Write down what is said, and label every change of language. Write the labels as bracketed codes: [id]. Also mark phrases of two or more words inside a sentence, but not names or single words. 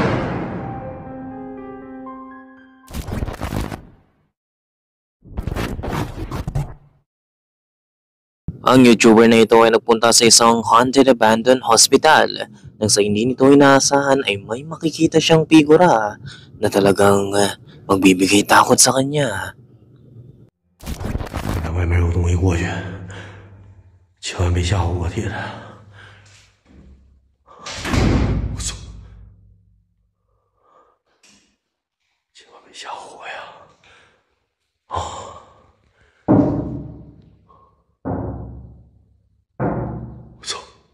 [tl] Ang YouTuber na ito ay nagpunta sa isang [en] haunted abandoned hospital [tl] nang sa hindi nito inaasahan ay may makikita siyang figura na talagang magbibigay takot sa kanya. [zh] 那外面有东西过去，千万别吓唬我，铁子！我操！千万别吓唬我呀！啊！我操！